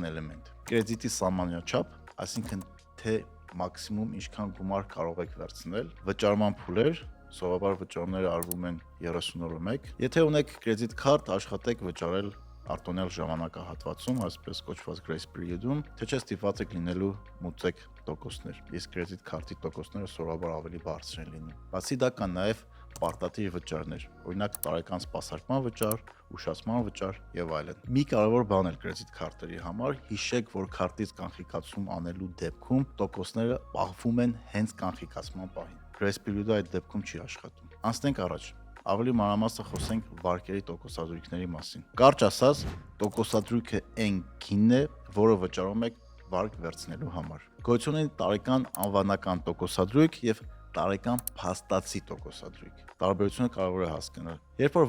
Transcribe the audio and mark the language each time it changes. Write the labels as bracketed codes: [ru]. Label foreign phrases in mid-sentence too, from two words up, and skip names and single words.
[hy] էլեմենտ։ Կրեդիտի սահմանաչափ, այսինքն թե մաքսիմում ինչքան գումար կարող եք վերցնել, վճարման փուլեր, սովորաբար վճարումները արվում են 30 օրը մեկ։ Եթե ունեք կրեդիտ քարտ, աշխատեք վճարել արտոնյալ ժամանակահատվածում, այսպես կոչված [en] grace period- [hy] ում, թե չէ ստիպված եք լինելու մուծեք տոկոսներ։ Իսկ կրեդիտ քարտի տոկոսները սովորաբար ավելի բարձր են լինում։ Բացի դա կան նաև պարտադիր վճարներ, օրինակ տարեկան սպասարկման վճար, ուշացման վճար եւ այլն։ Մի կարևոր բան էլ կրեդիտ քարտերի համար, հիշեք, որ քարտից կանխիկացում անելու դեպքում տոկոսները պահվում են հենց կանխիկացման պահին։ [en] Grace period- [hy] ը այդ դեպքում չի աշխատում։ Անցնենք առաջ։ Ավելի մանրամասն խոսենք վարկերի տոկոսադրույքների մասին։ Կարճ ասած, տոկոսադրույքը այն գինն է, որը վճարում եք վարկ վերցնելու համար։ Գոյություն ունի տարեկան անվանական տոկոսադրույք եւ տարեկան փաստացի տոկոսադրույք։ Տարբերությունը կարևոր է հասկանալ։ Երբ որ